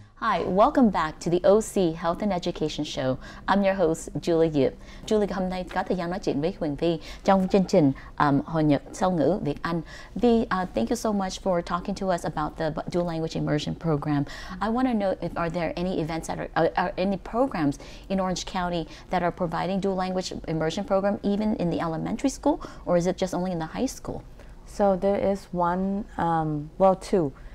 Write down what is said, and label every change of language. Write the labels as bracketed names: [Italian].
[English] Hi, welcome back to the OC Health and Education Show. I'm your host, Julie Yip. [Vietnamese] Julie hôm nay có thời gian nói chuyện với Huyen Vi trong chương trình Hồi Nhật Song ngữ Việt Anh. [English] Vi, thank you so much for talking to us about the dual language immersion program. I want to know if are there any events that are any programs in Orange County that are providing dual language immersion program even in the elementary school, or is it just only in the high school? So there is one, two.